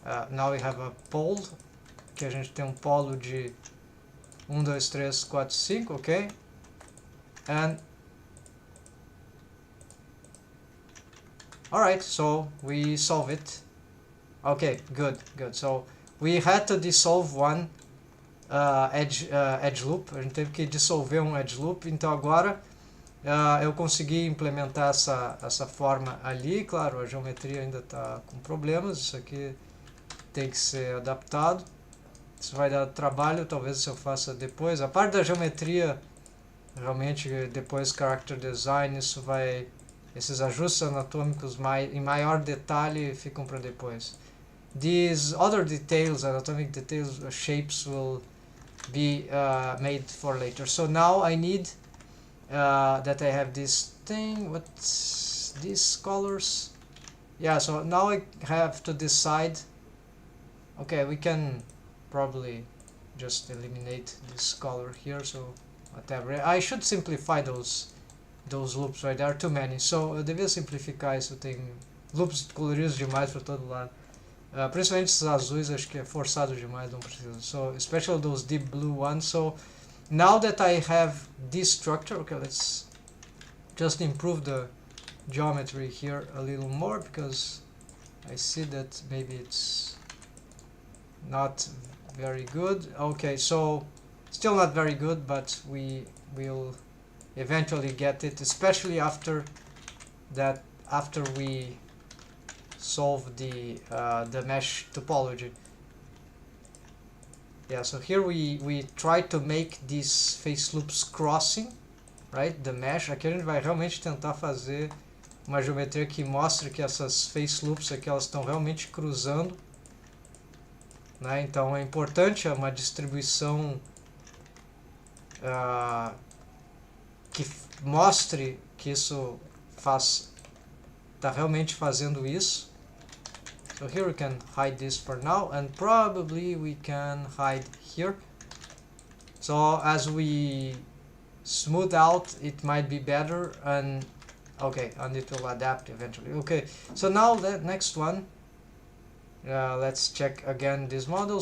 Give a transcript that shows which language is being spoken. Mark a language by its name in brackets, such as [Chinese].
[English] Now we have a pole, [Portuguese] que a gente tem polo de 1, 2, 3, 4, 5, okay? [English] And alright, so we solve it. Okay, good. So we had to dissolve one edge loop. [Portuguese] A gente teve que dissolver um edge loop. Então agora eu consegui implementar essa forma ali. Claro, a geometria ainda está com problemas. Isso aqui tem que ser adaptado. Isso vai dar trabalho, talvez eu faça depois. A parte da geometria, realmente, depois character design, isso vai... Esses ajustes anatômicos em maior detalhe ficam para depois. [English] These other details, anatomic details, shapes will be made for later. So now I need that I have this thing. What's these colors? Yeah, so now I have to decide. Okay, we can probably just eliminate this color here, so whatever. I should simplify those loops, right? There are too many, so [Portuguese] eu devia simplificar isso. Tem loops coloridos demais para todo lado, principalmente esses azuis, acho que é forçado demais, não precisa. [English] So especially those deep blue ones. So now that I have this structure, okay, let's just improve the geometry here a little more, because I see that maybe it's not very good. Okay, so still not very good, but we will eventually get it, especially after we solve the mesh topology. Yeah, so here we try to make these face loops crossing, right? The mesh. [Portuguese] Aqui a gente vai realmente tentar fazer uma geometria que mostre que essas face loops aqui, elas estão realmente cruzando, né? Então é importante uma distribuição que mostre que isso está realmente fazendo isso. [English] So here we can hide this for now, and probably we can hide here. So as we smooth out, it might be better, and okay, and it will adapt eventually. Okay, so now the next one, let's check again this model.